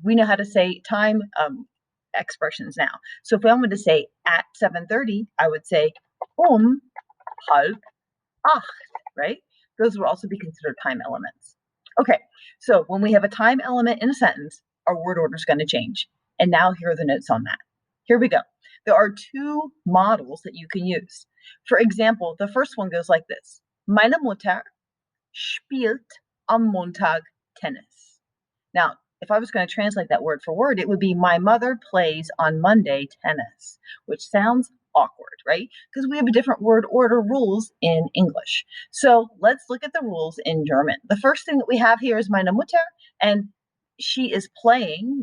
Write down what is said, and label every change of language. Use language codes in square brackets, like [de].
[en] We know how to say time expressions now. So if I wanted to say at 7:30, I would say halb acht, right? Those would also be considered time elements. Okay, so when we have a time element in a sentence, our word order is going to change. And now here are the notes on that. Here we go. There are two models that you can use. For example, the first one goes like this. [de] Meine Mutter spielt am Montag Tennis. [en] Now, if I was going to translate that word for word, it would be my mother plays on Monday tennis, which sounds awkward, right? Because we have a different word order rules in English. So let's look at the rules in German. The first thing that we have here is meine Mutter, and she is playing.